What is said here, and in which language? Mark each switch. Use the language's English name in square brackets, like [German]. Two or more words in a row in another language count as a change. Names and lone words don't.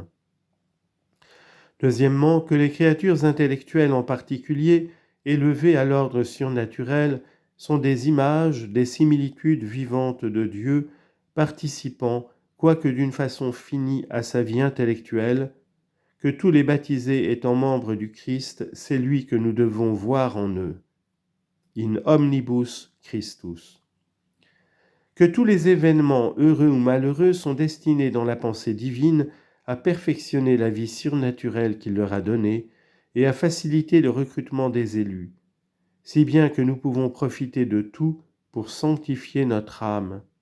[French] Deuxièmement, que les créatures intellectuelles en particulier, élevées à l'ordre surnaturel, sont des images, des similitudes vivantes de Dieu, participant, quoique d'une façon finie, à sa vie intellectuelle, que tous les baptisés étant membres du Christ, c'est lui que nous devons voir en eux. [Latin] In omnibus Christus. [French] Que tous les événements, heureux ou malheureux, sont destinés dans la pensée divine à perfectionner la vie surnaturelle qu'il leur a donnée et à faciliter le recrutement des élus, si bien que nous pouvons profiter de tout pour sanctifier notre âme.